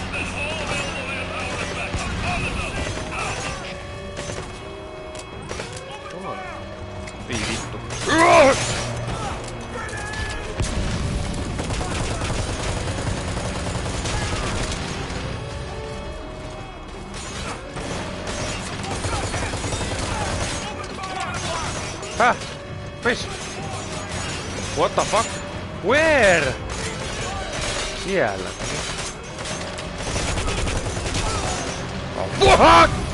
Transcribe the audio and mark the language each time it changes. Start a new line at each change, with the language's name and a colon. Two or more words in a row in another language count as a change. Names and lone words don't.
Finnish: Vii vittu. Häh? Miss?
English: What the fuck? Where?
Finnish: Siellä.
English: Oh, fuck!